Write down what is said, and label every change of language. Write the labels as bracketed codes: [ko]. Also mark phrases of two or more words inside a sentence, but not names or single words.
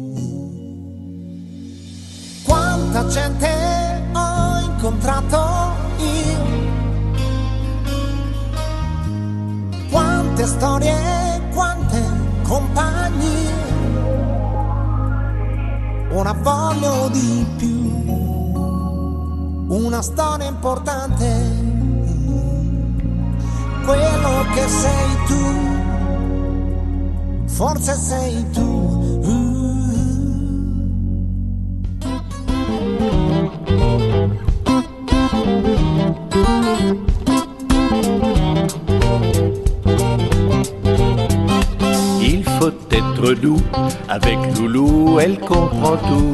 [it] Quanta gente ho incontrato io, quante storie, quante compagnie, ora voglio di più, una storia importante, quello che sei tu, forse sei tu. [fr] Il faut être doux avec Loulou, elle comprend tout.